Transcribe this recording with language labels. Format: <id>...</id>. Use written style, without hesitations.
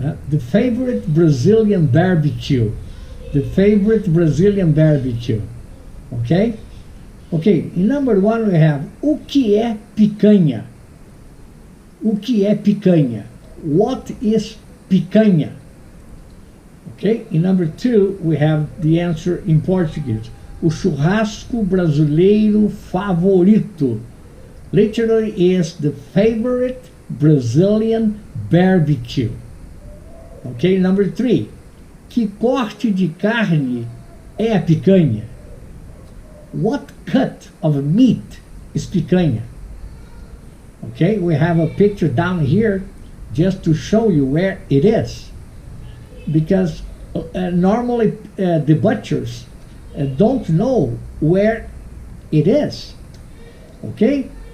<en>The favorite Brazilian barbecue. The favorite Brazilian barbecue. Okay? Okay, in number one we have</en> <pt>o que é picanha? O que é picanha?</pt> <en>What is picanha? Okay, in number two we have the answer in Portuguese.</en> <pt>O churrasco brasileiro favorito.</pt> <en>Literally is the favorite Brazilian barbecue. Okay, number three.</en> <pt>Que corte de carne é a picanha?</pt> <en>What cut of meat is picanha? Okay, we have a picture down here just to show you where it is. Because normally the butchers don't know where it is. Okay?</en>